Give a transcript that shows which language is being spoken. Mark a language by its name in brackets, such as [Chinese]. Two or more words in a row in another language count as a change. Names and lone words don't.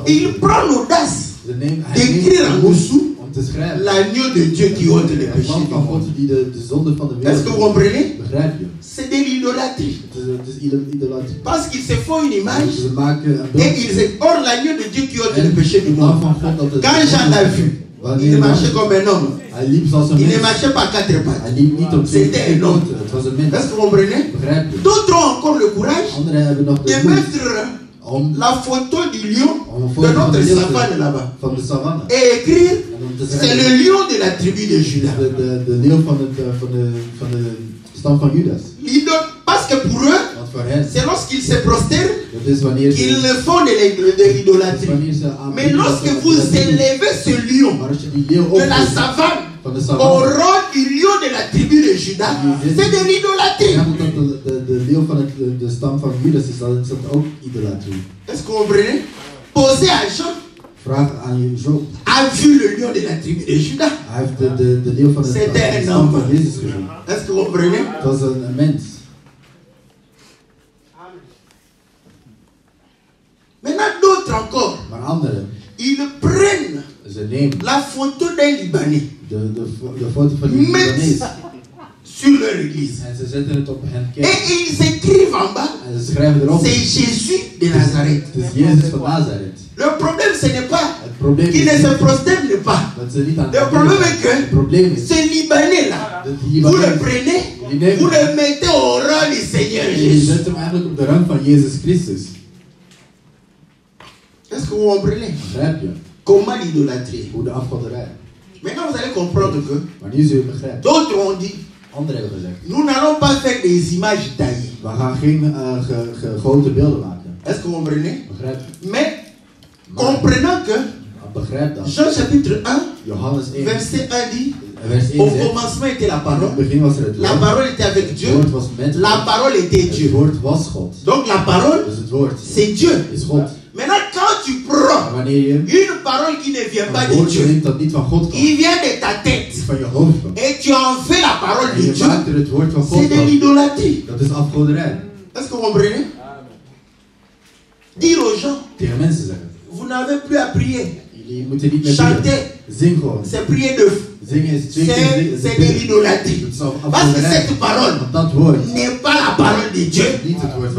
[French] Il prend l'audace [Dutch] Ze nemen [French] d'écrire en dessous [Dutch] om te schrijven. [French] l'agneau de Dieu qui ôte les [Dutch] Het [French] péchés [Dutch] lam [French] du [Dutch] van [French] monde. [Dutch] God die de zonde van de [French] Est-ce que vous [Dutch] wereld. [French] comprenez? [Dutch] Begrijp je? [French] C'est de l'idolâtrie. [Dutch] Het is idolatrie. [French] Parce qu'ils se font une image [Dutch] Ze maken een [French] et [Dutch] beeld. [French] ils se... Or l'agneau de Dieu qui ôte les péchés du [Dutch] Het lam [French] monde. [Dutch] van God dat het. [French] Quand Jean l'a vu, il marchait comme un homme. [Dutch] Hij liep zoals een [French] Il ne [Dutch] mens. [French] marchait pas à quatre [Dutch] Hij [French] pattes. [Dutch] liep niet op twee [French] C'était un homme. [Dutch] poten. Het was een mens. [French] Est-ce que vous comprenez? [Dutch] Begrijp je? [French] D'autres ont encore le courage [Dutch] Anderen hebben nog [French] de [Dutch] de moed [French] mettre [Dutch] om [French] la photo du lion [Dutch] om een [French] de [Dutch] foto van [French] notre [Dutch] de [French] savane [Dutch] leeuw [French] là-bas [Dutch] van de savanne. [French] et écrire [Dutch] En om te [French] c'est [Dutch] schrijven, [French] le lion de la tribu de Juda. [Dutch] de leeuw van de stam van Judas. [French] Parce que pour eux, [Dutch] Want voor hen, [French] c'est lorsqu'ils se prosternent [Dutch] dat is wanneer [French] qu'ils [Dutch] ze, [French] font de [Dutch] dat is [French] l'idolâtrie. [Dutch] wanneer ze aan [French] Mais lorsque vous élevez ce lion [Dutch] maar als je die leeuw [French] de la [Dutch] opzet [French] savane [Dutch] van de [French] au [Dutch] savanne, [French] rang du lion de la tribu de Juda, c'est de l'idolâtrie. [Dutch] ja, omdat de leeuw van de stam van Judas is, dan is dat ook idolatrie. [French] Est-ce que vous comprenez? Posez à Jean, [Dutch] Vraag aan je Job. [French] a vu le lion de la tribu de Juda. [Dutch] Hij heeft de leeuw van de [French] C'était un [Dutch] stam [French] homme. [Dutch] van Jezus gezien. [French] Est-ce que vous comprenez? [Dutch] Het was een mens. [French] Maintenant, d'autres encore, [Dutch] Maar anderen, [French] ils prennent [Dutch] ze nemen [French] la photo d'un Libanais [Dutch] de foto van die Libanees [French] sur leur église. [Dutch] en ze zetten het op hen [French] Et [Dutch] kerk [French] ils écrivent en bas, [Dutch] en ze schrijven erop. [French] c'est Jésus de Nazareth. [Dutch] Het is Jezus van Nazareth. [French] Le problème, ce n'est pas [Dutch] Het probleem [French] qu'ils [Dutch] is [French] ne se [Dutch] niet [French] prosternent pas. [Dutch] dat ze niet aan [French] Le problème est [Dutch] het [French] que [Dutch] probleem is [French] ce Libanais-là, [Dutch] dat die [French] vous le [Dutch] Libanees, [French] prenez, [Dutch] die nemen [French] vous le mettez au rang du Seigneur [Dutch] en je [French] Jésus. [Dutch] zet hem eigenlijk op de rang van Jezus Christus. [French] Est-ce que vous comprenez? [Dutch] Begrijp je? [French] Comment l'idolâtrie? [Dutch] Hoe de afgoderij. [French] Maintenant, vous allez comprendre que [Dutch] Maar nu zul je begrijpen. [French] d'autres ont dit, [Dutch] Anderen hebben gezegd, [French] nous n'allons pas faire des images taillées. [Dutch] we gaan geen gegoten beelden maken. [French] Est-ce que vous comprenez? [Dutch] Begrijp je? [French] Mais comprenant que [Dutch] Begrijp dat. [French] Jean chapitre 1, [Dutch] Johannes 1, [French] verset 1 dit, [Dutch] vers 1 [French] au [Dutch] zegt, [French] commencement était la [Dutch] in het [French] parole, [Dutch] begin was er het [French] la [Dutch] woord. [French] parole était avec [Dutch] Het [French] Dieu, [Dutch] woord was met [French] la [Dutch] God. [French] parole était [Dutch] Het [French] Dieu. [Dutch] woord was God. [French] Donc la parole, [Dutch] Dus het woord [French] c'est Dieu. [Dutch] is God. [French] Maintenant, quand tu [Dutch] Maar [French] prends [Dutch] wanneer je [French] une parole qui ne vient pas [Dutch] een [French] de [Dutch] woordje [French] Dieu, [Dutch] neemt dat niet van God komt, [French] qui vient de ta [Dutch] die [French] tête, [Dutch] van je hoofd komt, [French] et tu en fais la parole [Dutch] en [French] de [Dutch] je [French] Dieu, [Dutch] maakt er het woord van God [French] c'est de [Dutch] van, [French] l'idolâtrie. [Dutch] dat is afgoderij. [French] Est-ce que vous comprenez? Dire aux gens, [Dutch] Tegen mensen zeggen, [French] vous n'avez plus à prier. [Dutch] jullie moeten niet meer [French] Chanter, [Dutch] bidden. Zing gewoon. [French] c'est prier de [Dutch] Zingen is twee keer [French] c'est de l'idolâtrie. [Dutch] Dat is [French] Parce que [Dutch] afgoderij. [French] cette parole [Dutch] Want dat woord [French] n'est pas la parole de Dieu, [Dutch] is niet het woord van